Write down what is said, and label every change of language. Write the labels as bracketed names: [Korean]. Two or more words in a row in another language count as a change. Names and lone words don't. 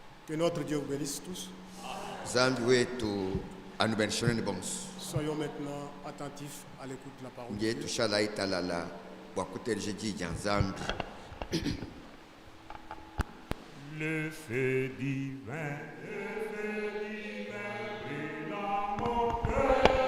[French] Que notre Dieu vous bénisse tous. [Luba-Lulua] Zambi wetu anubenishoneni bonso. [French] Soyons maintenant attentifs à l'écoute de la parole de [Luba-Lulua] Ndiye [French] Dieu. [Luba-Lulua] tushala italala bwakutereje jija Zambi. [French] Le feu divin, brûle dans mon cœur.